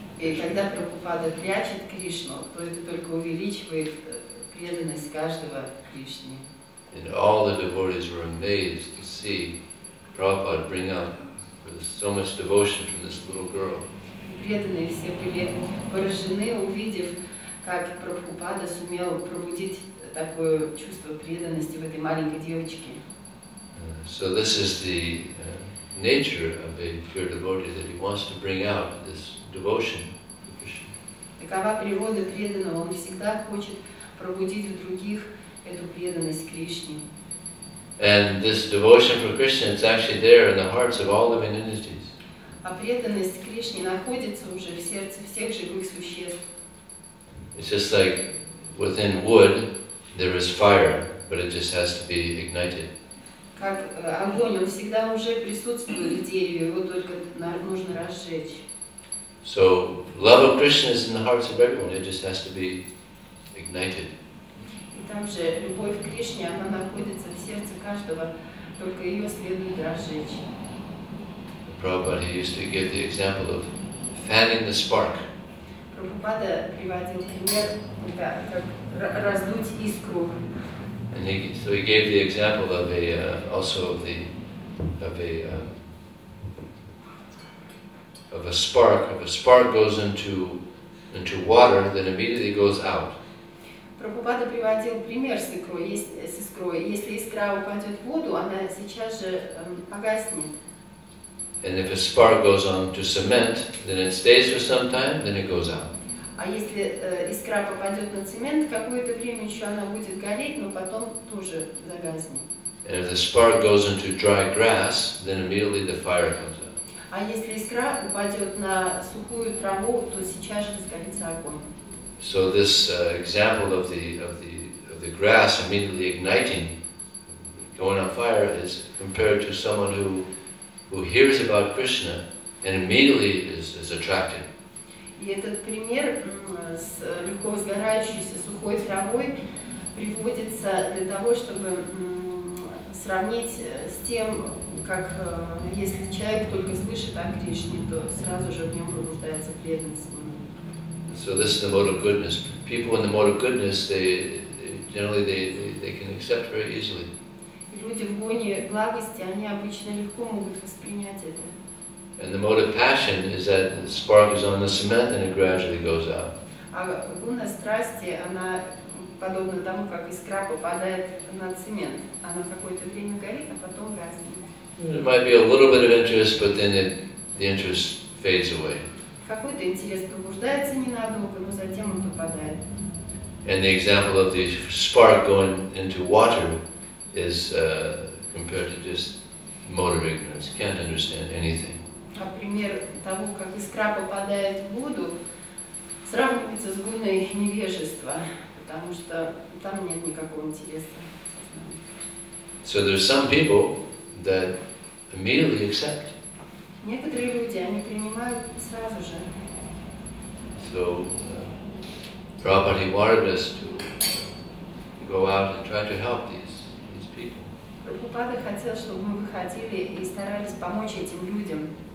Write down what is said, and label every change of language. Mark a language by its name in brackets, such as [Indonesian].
[Russian] И когда Прабхупада прячет Кришну, то это только увеличивает преданность каждого Кришне. [English] And all the devotees were amazed to see Prabhupada bring out with so much devotion from this little girl. [Russian] Преданные все были поражены, увидев, как Прабхупада сумел пробудить такое чувство преданности в этой маленькой девочке. [English] So this is the nature of a pure devotee, that he wants to bring out this devotion to Krishna. [Russian] Такова природа преданного, он всегда хочет пробудить в других эту преданность Кришне. [English] And this devotion for Krishna is actually there in the hearts of all living entities. [Russian] А преданность Кришне находится уже в сердце всех живых существ. [English] It's just like within wood there is fire, but it just has to be ignited. [Russian] Как огонь, он всегда уже присутствует в дереве, его только нужно разжечь. [English] So love of Krishna is in the hearts of everyone, it just has to be ignited. [Russian] И там же любовь к Кришне, она находится в сердце каждого, только ее следует разжечь. [English] Prabhupada, he used to give the example of fanning the spark. [Russian] Прабхупада приводил пример, как раздуть искру. [English] And so he gave the example of a spark. If a spark goes into water, then immediately goes out. [Russian] Прабхупада приводил пример с искрой. Если искра упадет в воду, она сейчас же погаснет. [English] And if a spark goes on to cement, then it stays for some time, then it goes out. [Russian] А если искра попадет на цемент, какое-то время еще она будет гореть, но потом тоже загаснет. [English] And if the spark goes into dry grass, then immediately the fire comes out. [Russian] А если искра упадет на сухую траву, то сейчас же разгорится огонь. [English] So this example of the grass immediately igniting, going on fire, is compared to someone who hears about Krishna and immediately is attracted. [Russian] И этот пример с легко сгорающейся сухой травой приводится для того, чтобы сравнить с тем, как если человек только слышит о Кришне, то сразу же в нем пробуждается преданность. [English] So this is the mode of goodness. People in the mode of goodness, they can accept very easily. [Russian] Люди в гоне благости, они обычно легко могут воспринять это. [English] And the mode of passion is that the spark is on the cement and it gradually goes out. [Russian] А гуна страсти, она подобна тому, как искра попадает на цемент. Она какое-то время горит, а потом гаснет. [English] There might be a little bit of interest, but then the interest fades away. [Russian] Какой-то интерес пробуждается ненадолго, но затем он пропадает. [English] And the example of the spark going into water is compared to just mode of ignorance. Can't understand anything. [Russian] А пример того, как искра попадает в воду, сравнивается с гуной невежества, потому что там нет никакого интереса. [English] So there's some people that immediately accept. [Russian] Некоторые люди, они принимают сразу же. [English] So Prabhupada, he wanted us to go out and try to help these people. [Russian] Прабхупада хотел, чтобы мы выходили и старались помочь этим людям.